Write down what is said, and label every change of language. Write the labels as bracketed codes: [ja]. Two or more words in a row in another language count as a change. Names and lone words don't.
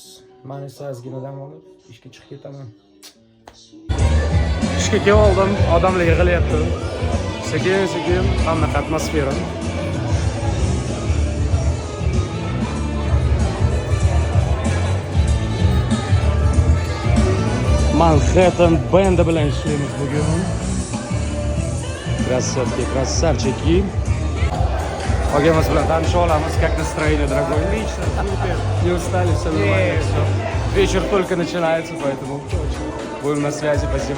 [uz] Men esa ozgina dam olib, ishga chiqib ketaman. Ishga kelib oldim, odamlar yig'ilyapti. Sekin-sekin qanaqa atmosfera. Manhattan Band bilan ishlaymiz bugun. [ru] Красавчики. Пойдем с братом Шолом, как настроение, дорогой? Отлично, супер. Не устали, все нормально, все. Вечер только начинается, поэтому будем на связи, спасибо.